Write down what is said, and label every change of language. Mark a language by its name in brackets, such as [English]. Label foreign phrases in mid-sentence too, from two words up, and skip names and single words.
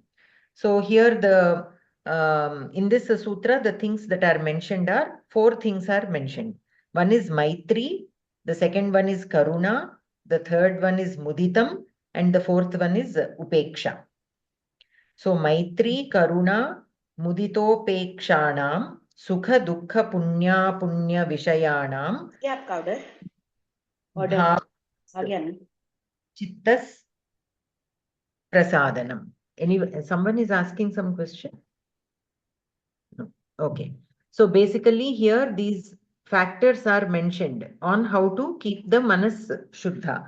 [English] So here in this sutra, the things that are mentioned are 4 things are mentioned. One is Maitri, the second one is Karuna, the third one is Muditam, and the fourth one is Upeksha. [Sanskrit] So Maitri, Karuna, Muditopekshanam, Sukha Dukkha Punya Punya Vishayanam. [English] Yeah, Kauder. Again. [Sanskrit] Chittas Prasadanam. [English] Someone is asking some question? No. Okay. So basically here these factors are mentioned on how to keep the [Sanskrit] manas shuddha.